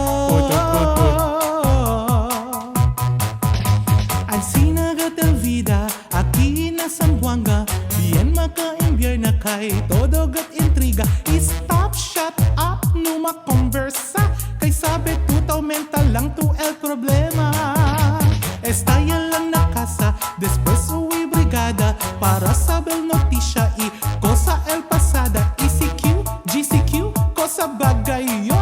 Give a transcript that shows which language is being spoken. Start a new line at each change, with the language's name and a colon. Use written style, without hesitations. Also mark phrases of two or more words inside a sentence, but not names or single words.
Chavacano: Ansinagat el vida, aquí na Zamboanga. Bien maka-imbierna kay todo gat intriga.
English: Stop, shut up,
Chavacano: no makonversa. Kay sabi tutaw mental lang to el problema. Estaya lang na casa, después uwi brigada. Para saber notisya, cosa el pasada. ECQ, GCQ, cosa bagay yot.